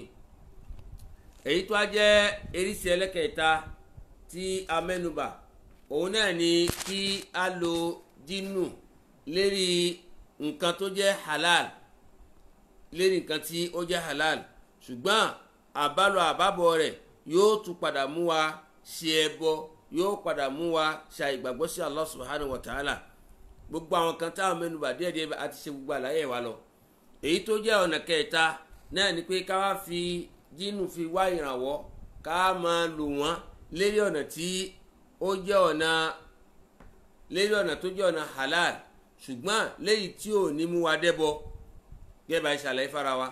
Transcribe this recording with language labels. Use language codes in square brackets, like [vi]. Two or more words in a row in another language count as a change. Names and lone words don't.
[yo] èyí tó á jẹ́ eríṣi ẹlẹ́kẹ̀ẹ́ta tí a mẹ́nubà òun náà ni kí a lo jinnu lérí nǹkan tó jẹ́ halal, lérí nǹkan tí ó jẹ́ halal ṣùgbọ́n àbálọ àbábọ̀ rẹ̀ yóò tún padà mú wa ṣe ẹbọ, yóò padà mú wa ṣe ìgbàgbọ́ sí [ar] الله سبحانه وتعالى. [yo] gbogbo àwọn kan táwọn mẹ́nubà díẹ̀díẹ̀ àti ṣe gbogbo àlàyé wa lọ. èyí tó jẹ́ ọ̀nà kẹta náà ni pé ká wá fi jinnu fi wá ìrànwọ́, ká máa lò wọ́n lérí ọ̀nà tí ó jẹ́ ọ̀nà halal ṣùgbọ́n léyìí tí ò ní mú wa dẹ́bọ gẹ́gẹ́ bá ṣàlàyé fara wa.